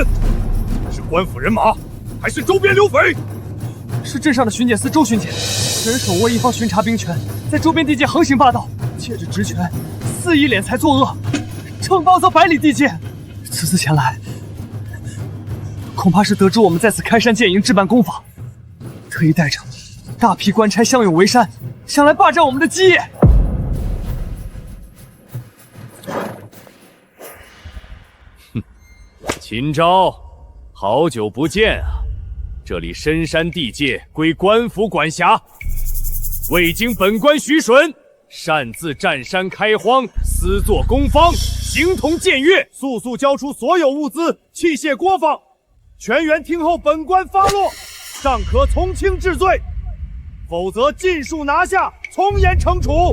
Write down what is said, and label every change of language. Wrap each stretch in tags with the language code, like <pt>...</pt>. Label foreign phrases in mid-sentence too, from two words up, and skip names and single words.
<zh>是官府人马，还是周边流匪？是镇上的巡检司周巡检，此人手握一方巡查兵权，在周边地界横行霸道，借着职权肆意敛财作恶，承包则百里地界。此次前来，恐怕是得知我们在此開山建營置辦工坊，特意帶着大批官差相擁圍山，想來霸佔我們的基業。秦昭，好久不見啊！這裡深山地界歸官府管轄，未經本官許准，擅自占山開荒，私作工坊，形同僭越，速速交出所有物資、器械、郭坊，全員聽候本官發落，尚可從輕治罪，否則盡數拿下，從嚴懲處。</zh>